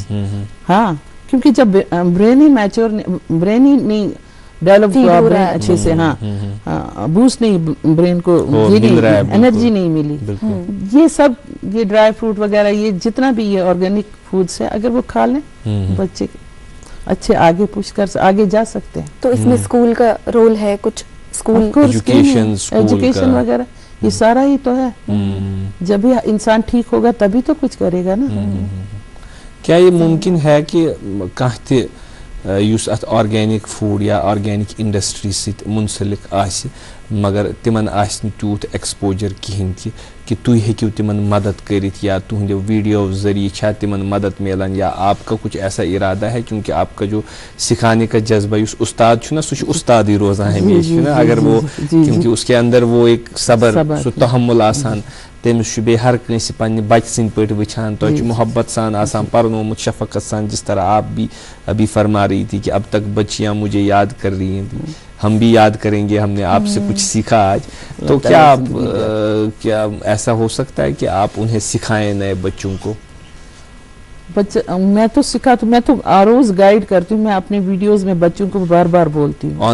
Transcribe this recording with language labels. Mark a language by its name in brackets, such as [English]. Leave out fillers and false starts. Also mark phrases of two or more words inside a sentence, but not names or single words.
[Urdu] ہاں, کیونکہ جب برین ہی میچور, برین ہی نہیں ڈیولپ ہوا, برین اچھے سے, ہاں بوسٹ نہیں برین کو, انرجی نہیں ملی, یہ سب یہ [English] dry fruit [Urdu] وغیرہ یہ جتنا بھی یہ [English] organic foods [Urdu] ہے اگر وہ کھا لیں بچے اچھے آگے پوچھ کر آگے جا سکتے ہیں. تو اس میں اسکول کا رول ہے کچھ؟ اسکول ایجوکیشن وغیرہ یہ سارا ہی تو ہے. جب بھی انسان ٹھیک ہوگا تبھی تو کچھ کرے گا نا. کیا یہ ممکن ہے کہ [Kashmiri] کانٛہہ تہِ یُس اتھ [English] organic food [Kashmiri] یا [English] organic industry [Kashmiri] سۭتۍ منسلک آسہِ مگر تمن آسہِ نہٕ تیوٗت ایکسپوجر کہیٖنۍ تہِ کہ تُہۍ ہیٚکِو تمن مدد کٔرِتھ, یا تُہنٛدِ ویڈیو ذریعے چھا تمن مدد میلان, [Urdu] یا آپ کا کچھ ایسا ارادہ ہے؟ کیونکہ آپ کا جو سکھانے کا جذبہ [Kashmiri] یُس استاد چھُ نا سُہ چھُ استادٕے روزان ہمیشہ نا, [Urdu] اگر وہ کیونکہ اس کے اندر وہ ایک صبر [Kashmiri] سُہ تحمل آسان, تٔمِس چھُ بیٚیہِ ہر کٲنٛسہِ پننہِ بچہِ سٕنٛدۍ پٲٹھۍ وٕچھان, تۄہہِ چھُ محبت سان آسان پرنومُت شفقت سان, [Urdu] جس طرح آپ بھی ابھی فرما رہی تھی کہ اب تک بچیاں مجھے یاد کر رہی ہیں, ہم بھی یاد کریں گے, ہم نے آپ سے کچھ سیکھا آج. تو کیا آپ کیا ایسا ہو سکتا ہے کہ آپ انہیں سکھائیں نئے بچوں کو؟ میں تو سکھاتی ہوں, میں تو روز گائیڈ کرتی ہوں, میں اپنے ویڈیوز میں بچوں کو بار بار بولتی ہوں